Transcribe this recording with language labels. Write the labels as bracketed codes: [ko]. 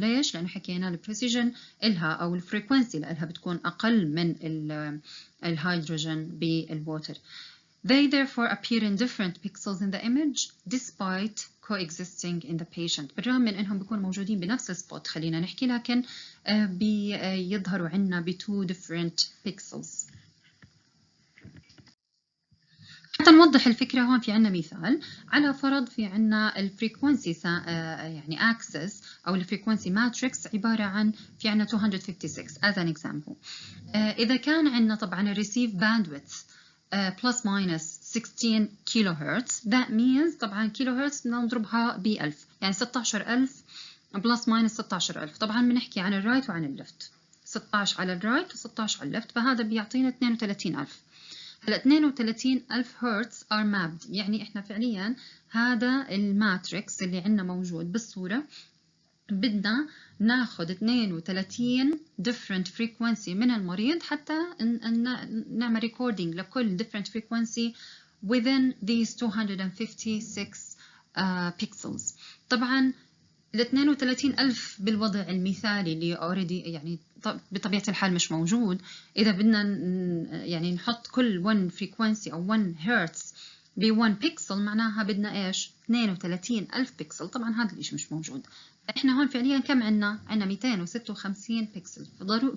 [ar] ليش؟ لأنه حكينا البريسيجن إلها أو الفريكونسي لها بتكون أقل من الهيدروجين بالwater. [en] They therefore appear in different pixels in the image despite coexisting in the patient. [ar] بالرغم من إنهم بيكونوا موجودين بنفس السبوت خلينا نحكي، لكن بيظهروا عنا [en] two different pixels. [ar] حتى نوضح الفكرة هون في عنا مثال. على فرض في عنا الفريكونسي يعني axis أو الفريكونسي ماتريكس عبارة عن في عنا 256 [en] as an example. [ar] إذا كان عنا طبعا الريسيف bandwidth plus minus 16 كيلو هرتز، [en] that means [ar] طبعا كيلو هرتز بدنا نضربها ب1000، يعني 16000 plus minus 16000. طبعا بنحكي عن الرايت وعن الليفت، 16 على الرايت و16 على الليفت، فهذا بيعطينا 32000. هلا 32000 هرتز [en] are mapped، [ar] يعني احنا فعليا هذا الماتريكس اللي عندنا موجود بالصورة بدنا ناخد 32 different frequency من المريض حتى نعمل recording لكل different frequency [en] within these 256 pixels. [ar] طبعا ال 32,000 بالوضع المثالي اللي already يعني بطبيعة الحال مش موجود. إذا بدنا يعني نحط كل 1 frequency أو 1 hertz ب 1 pixel معناها بدنا إيش؟ 32,000 pixel. طبعا هذا الإشي مش موجود. إحنا هون فعليا كم عنا؟ عنا 256 pixel.